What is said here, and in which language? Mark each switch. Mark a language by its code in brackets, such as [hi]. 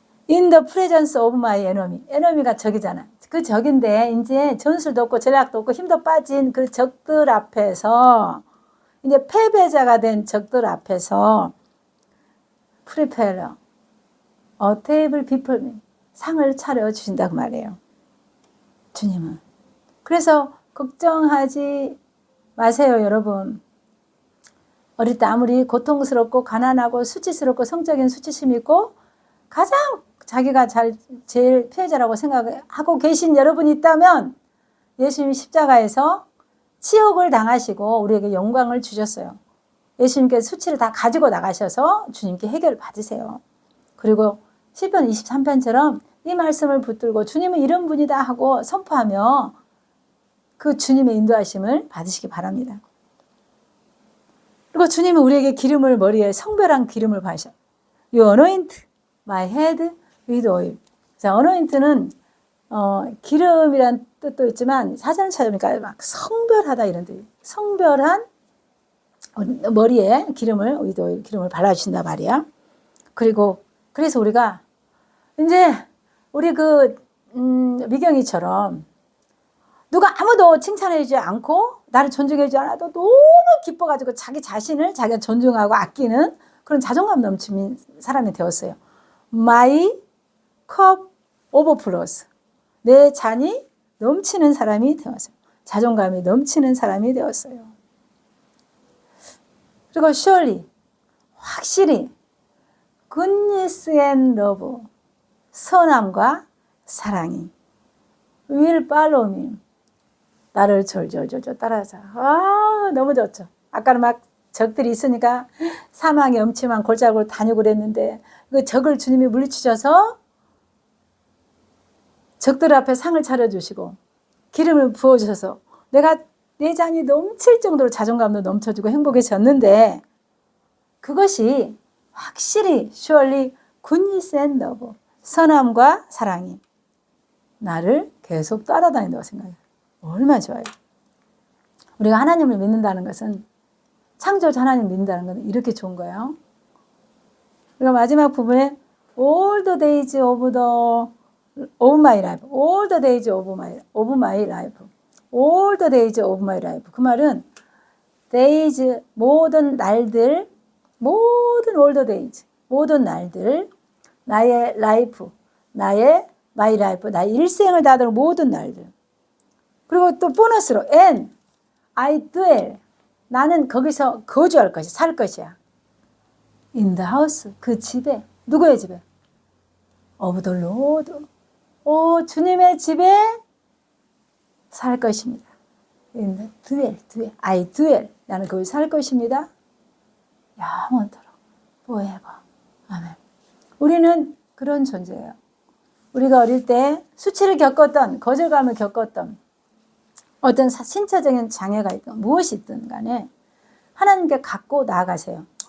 [en] In the presence of my enemy. [ko] enemy가 적이잖아. 그 적인데 이제 전술도 없고 전략도 없고 힘도 빠진 그 적들 앞에서, 이제 패배자가 된 적들 앞에서 [en] prepare a table before me. [ko] 상을 차려주신다고 말해요. 주님은. 그래서 걱정하지 마세요, 여러분. 어릴 때 아무리 고통스럽고 가난하고 수치스럽고 성적인 수치심이 있고 가장 자기가 제일 피해자라고 생각하고 계신 여러분이 있다면 예수님이 십자가에서 치욕을 당하시고 우리에게 영광을 주셨어요. 예수님께서 수치를 다 가지고 나가셔서 주님께 해결을 받으세요. 그리고 시편 23편처럼 이 말씀을 붙들고 주님은 이런 분이다 하고 선포하며 그 주님의 인도하심을 받으시기 바랍니다. 그리고 주님은 우리에게 기름을 머리에 성별한 기름을 바셔. [en] You anoint my head with oil. [ko] 자, anoint는 기름이란 뜻도 있지만 사전을 찾아보니까 막 성별하다 이런 뜻. 성별한 머리에 기름을 [en] with oil, [ko] 기름을 발라주신다 말이야. 그리고 그래서 우리가 이제 우리 미경이처럼 누가 아무도 칭찬해주지 않고 나를 존중해주지 않아도 너무 기뻐가지고 자기 자신을 자기가 존중하고 아끼는 그런 자존감 넘치는 사람이 되었어요. [en] My cup overflows. [ko] 내 잔이 넘치는 사람이 되었어요. 자존감이 넘치는 사람이 되었어요. 그리고 [en] surely, [ko] 확실히 [en] goodness and love, [ko] 선함과 사랑이 [en] will follow me. [ko] 나를 졸졸졸졸 따라자. 너무 좋죠. 아까는 막 적들이 있으니까 사망의 엄침한 골짜기로 다니고 그랬는데 그 적을 주님이 물리치셔서 적들 앞에 상을 차려주시고 기름을 부어주셔서 내 잔이 넘칠 정도로 자존감도 넘쳐주고 행복해졌는데 그것이 확실히 [en] surely goodness and love, [ko] 선함과 사랑이 나를 계속 따라다닌다고 생각해요. 얼마나 좋아요. 우리가 하나님을 믿는다는 것은 창조주 하나님을 믿는다는 것은 이렇게 좋은 거예요. 그리고 마지막 부분에 [en] all the days of my life, all the days of my life, all the days of my life. [ko] 그 말은 days, 모든 날들, 모든 [en] all the days, [ko] 모든 날들, 나의 life, 나의 [en] my life, [ko] 나의 일생을 다하는 모든 날들. 그리고 또 보너스로 [en] and I dwell, [ko] 나는 거기서 거주할 것이, 살 것이야. [en] In the house, [ko] 그 집에, 누구의 집에? [en] Of the Lord. [ko] 주님의 집에 살 것입니다. [en] In the dwell, I dwell, [ko] 나는 거기 살 것입니다. 영원토록, forever. 아멘. 우리는 그런 존재예요. 우리가 어릴 때 수치를 겪었던, 거절감을 겪었던 어떤 신체적인 장애가 있든 무엇이 있든 간에 하나님께 갖고 나아가세요.